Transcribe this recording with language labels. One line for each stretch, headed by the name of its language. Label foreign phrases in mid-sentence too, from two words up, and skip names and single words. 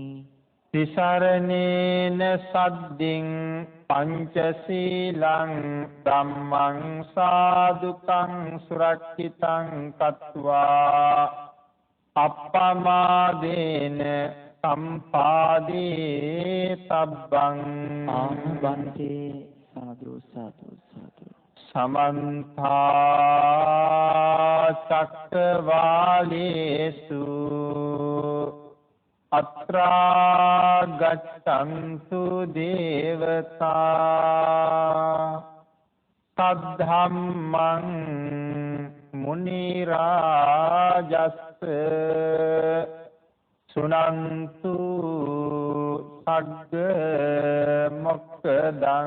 Pali: තිසරණේන සද්දින් පංචශීලං ධම්මං සාදුකං සුරක්ෂිතං කତ୍වා අප්පමාදේන සම්පාදේ තබ්බං. ආමබන්තේ. සාදු සාදු සාදු. සමන්ත චක්කවාලේසු අත්‍රා ගච්ඡන්තු දේවතා සද්ධම්මං මුනි රාජස්ස සුනන්තු සග්ග මොක්ඛදං